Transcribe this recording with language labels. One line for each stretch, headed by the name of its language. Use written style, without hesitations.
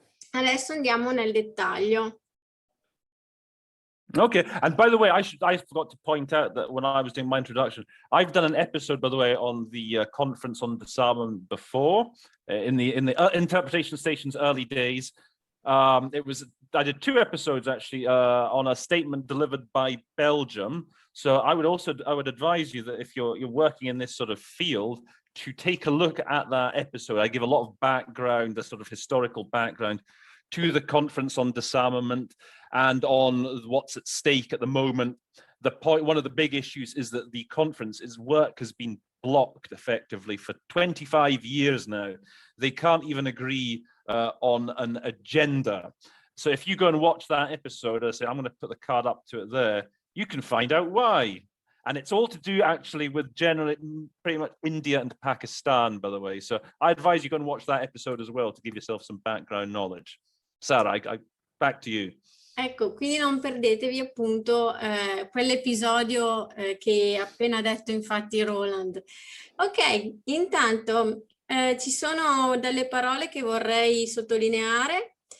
Italian: Adesso andiamo nel dettaglio.
English: Okay, and by the way, I forgot to point out that when I was doing my introduction, I've done an episode, by the way, on the conference on disarmament before, in the interpretation station's early days. I did 2 episodes actually on a statement delivered by Belgium. So I would advise you that if you're working in this sort of field, to take a look at that episode. I give a lot of background, the sort of historical background to the conference on disarmament and on what's at stake at the moment. One of the big issues is that the conference's work has been blocked effectively for 25 years now. They can't even agree on an agenda. So if you go and watch that episode, I say, I'm going to put the card up to it there, you can find out why. And it's all to do actually with generally pretty much India and Pakistan, by the way. So I advise you go and watch that episode as well to give yourself some background knowledge. Sara, back to you.
Italian: Ecco, quindi non perdetevi appunto quell'episodio che ha appena detto infatti Roland. Ok, intanto ci sono delle parole che vorrei sottolineare.